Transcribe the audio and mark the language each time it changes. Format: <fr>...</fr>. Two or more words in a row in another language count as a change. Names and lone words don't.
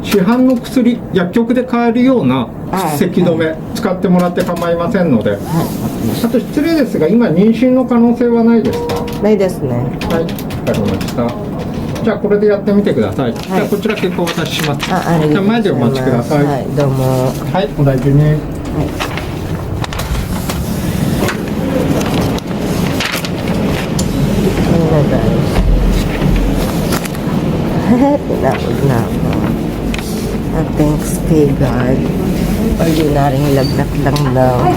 <ja>市販の薬薬局で買えるような咳止め使ってもらって構いませんので、はい、あと失礼ですが今妊娠の可能性はないですか？ないですね。はい、わかりました。じゃあこれでやってみてください。はい、じゃあこちら結果お渡しします。じゃあ前でお待ちください。はい、どうも。はい、お大事に。はい</ja> <tl>Tinapod na ako. Thanks kay God. Ordinaryong lagnat lang daw.</tl>